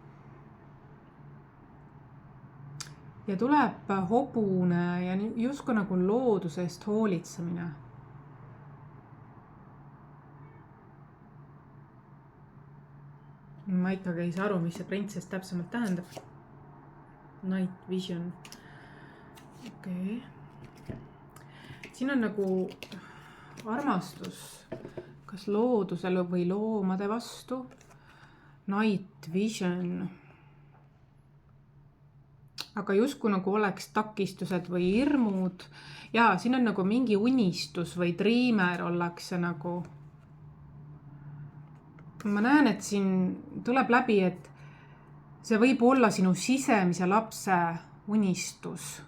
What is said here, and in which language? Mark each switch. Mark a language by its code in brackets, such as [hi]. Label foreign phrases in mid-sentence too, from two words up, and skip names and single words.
[et] Ja tuleb hobune ja justkui nagu loodusest hoolitsemine. Ma ikkagi ei saa aru, mis see printsess täpsemalt tähendab. [en] Night vision. [et] Okei. Siin on nagu armastus, kas loodusele või loomade vastu. [en] Night vision. [et] Aga justkui nagu oleks takistused või hirmud. Ja siin on nagu mingi unistus või dreamer ollakse nagu. Ma näen, et siin tuleb läbi, et see võib olla sinu sisemise lapse unistus.